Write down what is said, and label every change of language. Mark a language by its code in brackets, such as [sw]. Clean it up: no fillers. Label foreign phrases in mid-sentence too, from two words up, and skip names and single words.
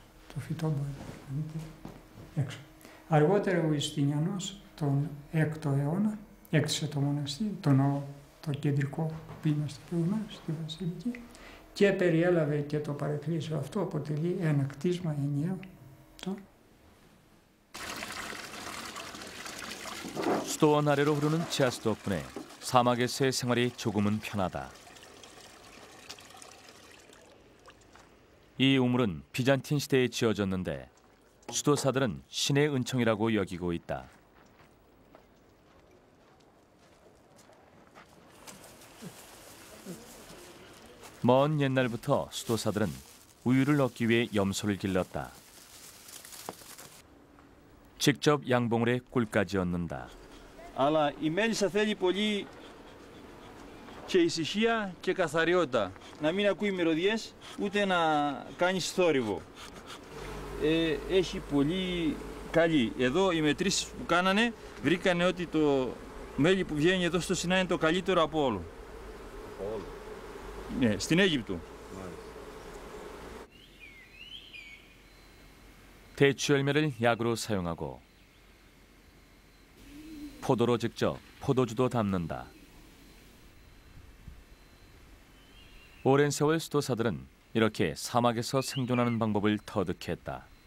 [el] Το φυτό μπορεί να δείτε έξω. Αργότερα ο Ιουστινιανός τον 6ο αιώνα έκτισε το μοναστήρι, το ναό, το κεντρικό που είμαστε προηγουμένως στη Βασιλική και περιέλαβε και το παρεκκλήσιο αυτό, αποτελεί ένα κτίσμα ενιαίο. [ko] 수도원 아래로 흐르는 지하수 덕분에 사막에서의 생활이 조금은 편하다. 이 우물은 비잔틴 시대에 지어졌는데 수도사들은 신의 은총이라고 여기고 있다. 먼 옛날부터 수도사들은 우유를 얻기 위해 염소를 길렀다. 직접 양봉을 해 꿀까지 얻는다. [el] Αλλά η μέλισσα θέλει πολύ και ησυχία και καθαριότητα. Να μην ακούει μυρωδιές, ούτε να κάνει θόρυβο. Έχει πολύ καλή. Εδώ οι μετρήσεις που κάνανε βρήκανε ότι το μέλι που βγαίνει εδώ στο Σινά είναι το καλύτερο από όλο. Ναι, στην Αίγυπτο. [ko] 대추 열매를 약으로 사용하고 포도로 직접 포도주도 담는다. 오랜 세월 수도사들은 이렇게 사막에서 생존하는 방법을 터득했다.